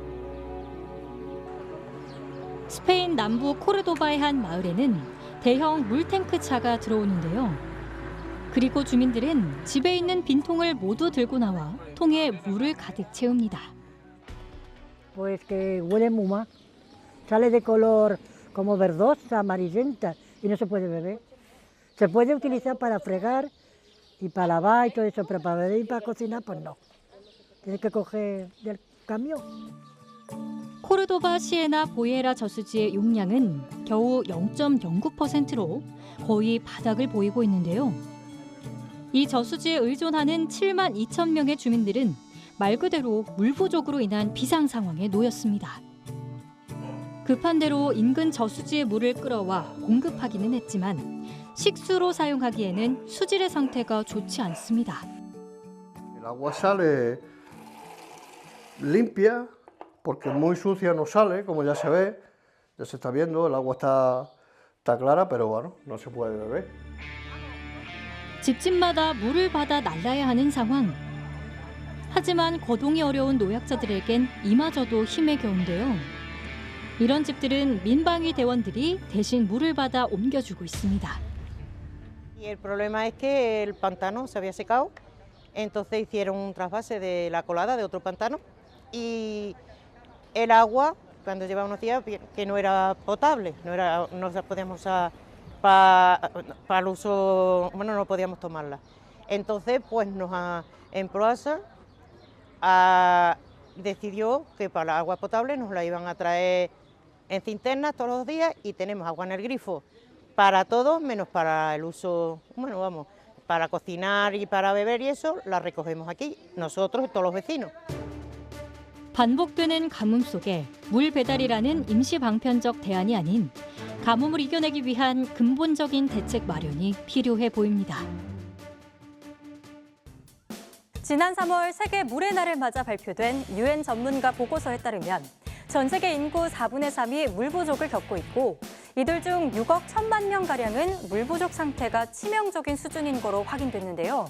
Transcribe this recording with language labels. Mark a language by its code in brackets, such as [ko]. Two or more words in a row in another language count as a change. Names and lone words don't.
[ko] 스페인 남부 코르도바의 한 마을에는 대형 물탱크 차가 들어오는데요. 그리고 주민들은 집에 있는 빈통을 모두 들고 나와 통에 물을 가득 채웁니다. [es] Pues que huele muy mal. Sale de color como verdosa, amarillenta y no se puede beber. Se puede utilizar para fregar y para lavar y todo eso, pero para beber y para cocinar, pues no. Tienes que coger del camión. [ko] 코르도바 시에나 보예라 저수지의 용량은 겨우 0.09%로 거의 바닥을 보이고 있는데요. 이 저수지에 의존하는 7만 2천 명의 주민들은 말 그대로 물 부족으로 인한 비상 상황에 놓였습니다. 급한 대로 인근 저수지의 물을 끌어와 공급하기는 했지만 식수로 사용하기에는 수질의 상태가 좋지 않습니다. [es] El agua sale limpia porque muy sucia no sale, como ya se ve, ya se está viendo, el agua está clara, pero bueno, no se puede beber. [ko] 집집마다 물을 받아 날라야 하는 상황. 하지만 거동이 어려운 노약자들에겐 이마저도 힘에 겨운데요. 이런 집들은 민방위 대원들이 대신 물을 받아 옮겨주고 있습니다. [es] Y el problema es que el pantano se había secado, entonces hicieron un trasvase de la colada de otro pantano y el agua, cuando llevaba unos días, que no era potable, no la podíamos usar para el uso, bueno, no podíamos tomarla. Entonces, pues en Proasa decidió que para la agua potable nos la iban a traer en cinternas todos los días y tenemos agua en el grifo para todos, menos para el uso, bueno, vamos, para cocinar y para beber y eso, la recogemos aquí, nosotros y todos los vecinos. [ko] 반복되는 가뭄 속에 물 배달이라는 임시 방편적 대안이 아닌 가뭄을 이겨내기 위한 근본적인 대책 마련이 필요해 보입니다. 지난 3월 세계 물의 날을 맞아 발표된 UN 전문가 보고서에 따르면 전 세계 인구 4분의 3이 물 부족을 겪고 있고 이들 중 6억 1천만 명가량은 물 부족 상태가 치명적인 수준인 거로 확인됐는데요.